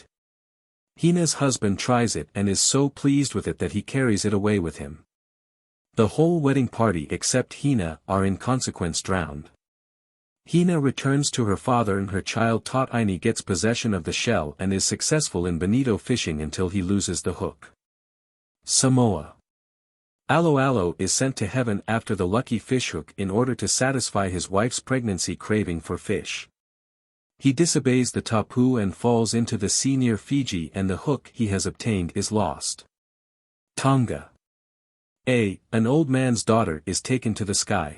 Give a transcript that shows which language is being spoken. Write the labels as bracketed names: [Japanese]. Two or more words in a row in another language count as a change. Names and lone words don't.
[English] Hina's husband tries it and is so pleased with it that he carries it away with him. The whole wedding party except Hina are in consequence drowned. Hina returns to her father and her child Taini gets possession of the shell and is successful in bonito fishing until he loses the hook. Samoa. Alo Alo is sent to heaven after the lucky fishhook in order to satisfy his wife's pregnancy craving for fish. He disobeys the tapu and falls into the sea near Fiji and the hook he has obtained is lost. Tonga. An old man's daughter is taken to the sky.